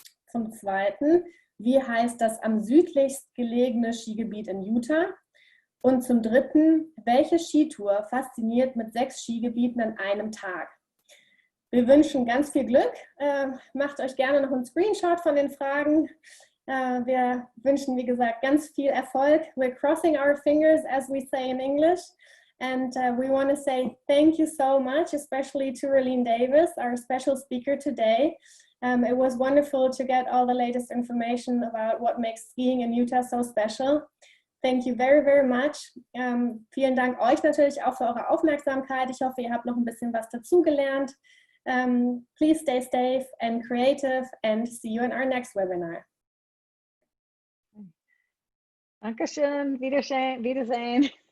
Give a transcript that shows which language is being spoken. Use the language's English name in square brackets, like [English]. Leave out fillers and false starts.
[German] Zum zweiten, wie heißt das am südlichst gelegene Skigebiet in Utah? Und zum dritten, welche Skitour fasziniert mit 6 Skigebieten an einem Tag? Wir wünschen ganz viel Glück. Macht euch gerne noch einen Screenshot von den Fragen. Wir wünschen, wie gesagt, ganz viel Erfolg. [English] We're crossing our fingers, as we say in English. And we want to say thank you so much, especially to Raelene Davis, our special speaker today. It was wonderful to get all the latest information about what makes skiing in Utah so special. Thank you very, very much. [German] Vielen Dank euch natürlich auch für eure Aufmerksamkeit. Ich hoffe, ihr habt noch ein bisschen was dazugelernt. [English] Please stay safe and creative and see you in our next webinar. [German] Dankeschön, Wiedersehen.